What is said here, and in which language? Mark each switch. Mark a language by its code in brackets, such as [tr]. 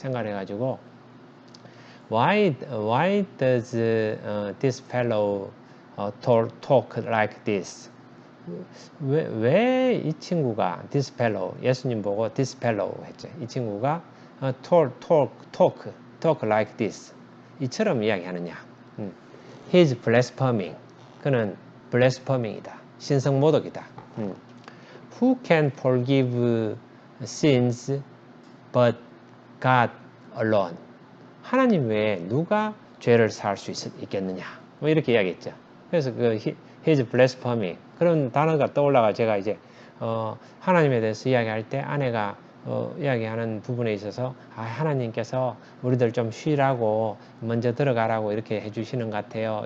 [ko] 생각을 해가지고 [en] why does this fellow talk like this? [ko] 왜 이 친구가 [en] this fellow, [ko] 예수님 보고 this fellow 했죠. 이 친구가 [en] talk like this, [ko] 이처럼 이야기하느냐. [en] He is blaspheming. [ko] 그는 [en] blaspheming이다. [ko] 신성모독이다. [en] Who can forgive sins but God alone? [ko] 하나님 외에 누가 죄를 사할 수 있겠느냐? 뭐 이렇게 이야기했죠. 그래서 [en] he is blaspheming. [ko] 그런 단어가 떠올라가 제가 이제 하나님에 대해서 이야기할 때 아내가 이야기하는 부분에 있어서 하나님께서 우리들 좀 쉬라고 먼저 들어가라고 이렇게 해주시는 것 같아요.